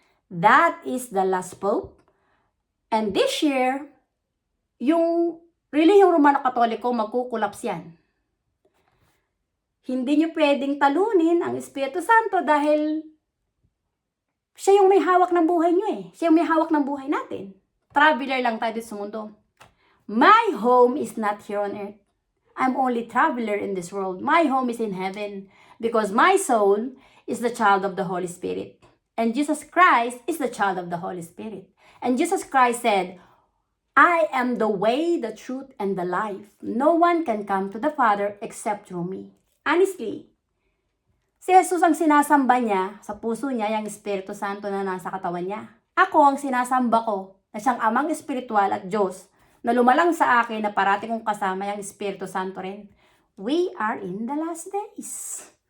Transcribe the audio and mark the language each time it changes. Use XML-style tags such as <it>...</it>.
<en>That is the last Pope.</en> <tl>And this year, yung relihiyong Romano-Katoliko, magkukulaps yan. Hindi nyo pwedeng talunin ang Espiritu Santo dahil siya yung may hawak ng buhay nyo eh. Siya yung may hawak ng buhay natin. Traveler lang tayo dito sa mundo.</tl> <en>My home is not here on earth. I'm only traveler in this world. My home is in heaven because my soul is the child of the Holy Spirit. And Jesus Christ is the child of the Holy Spirit. And Jesus Christ said, I am the way, the truth, and the life. No one can come to the Father except through me.</en> <tl>Honestly, si Jesus ang sinasamba niya, sa puso niya, yung Espiritu Santo na nasa katawan niya. Ako ang sinasamba ko, na siyang amang espiritual at Diyos, na lumalang sa akin na parating kong kasama yung Espiritu Santo rin.</tl> <en>We are in the last days.</en>